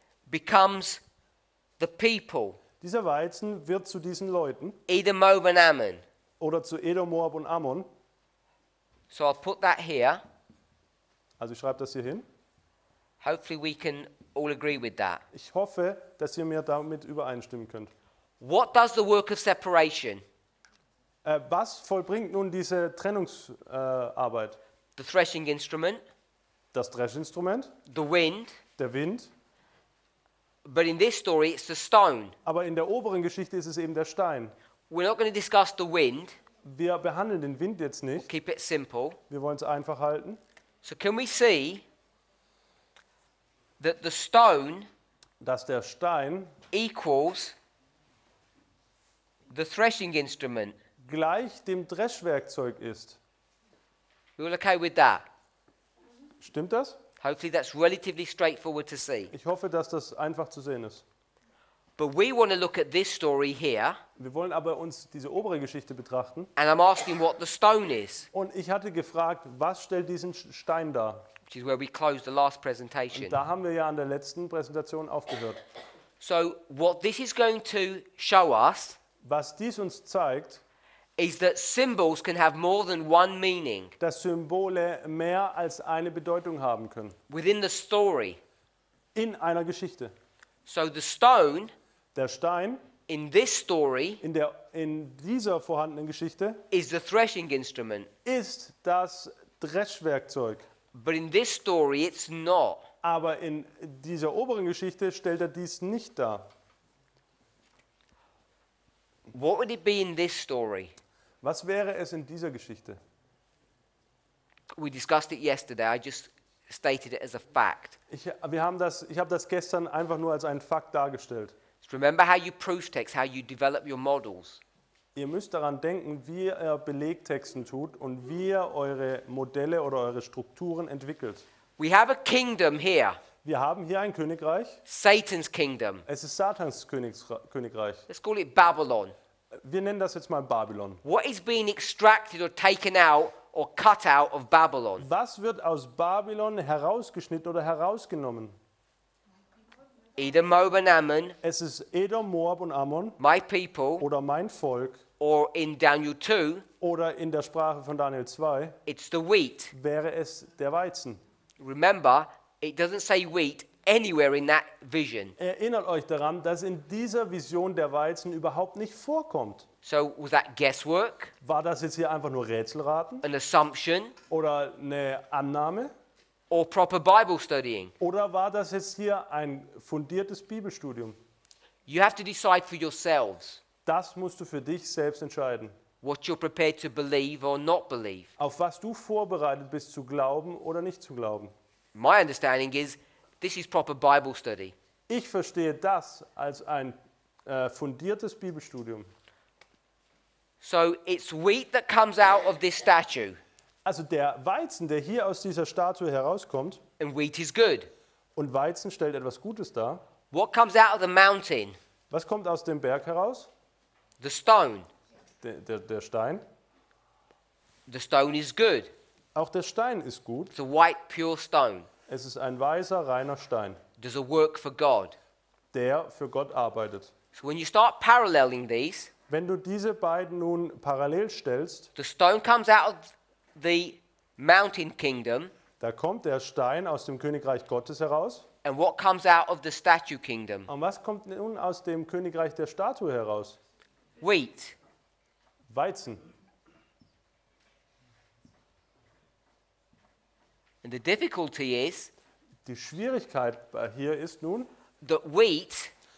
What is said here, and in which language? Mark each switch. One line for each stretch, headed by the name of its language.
English: becomes the people,
German: Dieser Weizen wird zu diesen Leuten
English: Edom, Moab and Ammon.
German: oder zu Edom, Moab und Ammon.
English: So I'll put that here.
German: Also ich schreibe das hier hin.
English: Hopefully we can all agree with that.
German: Ich hoffe, dass ihr mir damit übereinstimmen könnt.
English: What does the work of separation?
German: Was vollbringt nun diese Trennungsarbeit?
English: The threshing instrument,
German: Das Dreschinstrument,
English: the wind,
German: der Wind,
English: but in this story it's the stone.
German: aber in der oberen Geschichte ist es eben der Stein.
English: We're not going to discuss the wind.
German: Wir behandeln den Wind jetzt nicht.
English: Keep it simple.
German: Wir wollen es einfach halten.
English: So can we see that the stone
German: Dass der Stein
English: equals the threshing instrument?
German: gleich dem Dreschwerkzeug ist.
English: We all okay with that?
German: Stimmt das?
English: Hopefully that's relatively straightforward to see.
German: Ich hoffe, dass das einfach zu sehen ist.
English: But we want to look at this story here,
German: Wir wollen aber uns diese obere Geschichte betrachten.
English: and I'm asking what the stone is,
German: Und ich hatte gefragt, was stellt diesen Stein dar?
English: which is where we closed the last presentation.
German: Da haben wir ja an der letzten Präsentation aufgehört.
English: So what this is going to show us
German: Was dies uns zeigt,
English: is that symbols can have more than one meaning
German: dass Symbole mehr als eine Bedeutung haben können.
English: within the story.
German: In einer Geschichte.
English: So the stone
German: Der Stein
English: in this story
German: in dieser vorhandenen Geschichte
English: is the threshing instrument,
German: ist das Dreschwerkzeug.
English: but in this story it's not.
German: Aber in dieser oberen Geschichte stellt er dies nicht dar.
English: What would it be in this story?
German: Was wäre es in dieser Geschichte?
English: We discussed it yesterday. I just stated it as a fact.
German: Ich habe das gestern einfach nur als einen Fakt dargestellt.
English: So remember how you proof text, how you develop your models.
German: Ihr müsst daran denken, wie ihr Belegtexten tut und wie ihr eure Modelle oder eure Strukturen entwickelt.
English: We have a kingdom here,
German: Wir haben hier ein Königreich.
English: Satan's kingdom.
German: Es ist Satans Königreich.
English: Let's call it Babylon.
German: Wir nennen das jetzt mal Babylon.
English: What is being extracted or taken out or cut out of Babylon?
German: Was wird aus Babylon herausgeschnitten oder herausgenommen?
English: Edom, Moab and Ammon,
German: es ist Edom, Moab und Ammon
English: my people,
German: oder mein Volk
English: or in Daniel 2,
German: oder in der Sprache von Daniel 2
English: it's the wheat.
German: wäre es der Weizen.
English: Remember, it doesn't say wheat anywhere in that vision.
German: Erinnert euch daran, dass in dieser Vision der Weizen überhaupt nicht vorkommt.
English: So was that guesswork,
German: War das jetzt hier einfach nur Rätselraten
English: an assumption,
German: oder eine Annahme?
English: or proper Bible studying?
German: Oder war das jetzt hier ein fundiertes Bibelstudium?
English: You have to decide for yourselves
German: Das musst du für dich selbst entscheiden.
English: what you're prepared to believe or not believe.
German: Auf was du vorbereitet bist zu glauben oder nicht zu glauben.
English: My understanding is this is proper Bible study.
German: Ich verstehe das als ein fundiertes Bibelstudium.
English: So it's wheat that comes out of this statue,
German: Also der Weizen, der hier aus dieser Statue herauskommt,
English: and wheat is good.
German: und Weizen stellt etwas Gutes dar.
English: What comes out of the mountain?
German: Was kommt aus dem Berg heraus?
English: The stone.
German: Der Stein.
English: The stone is good.
German: Auch der Stein ist gut.
English: It's a white, pure stone.
German: Es ist ein weißer, reiner Stein,
English: Does a work for God.
German: der für Gott arbeitet.
English: So when you start paralleling these,
German: Wenn du diese beiden nun parallel stellst,
English: the stone comes out of the mountain kingdom,
German: da kommt der Stein aus dem Königreich Gottes heraus.
English: and what comes out of the statue kingdom?
German: Und was kommt nun aus dem Königreich der Statue heraus?
English: Wheat.
German: Weizen.
English: And the difficulty is
German: Die Schwierigkeit hier ist nun,
English: that wheat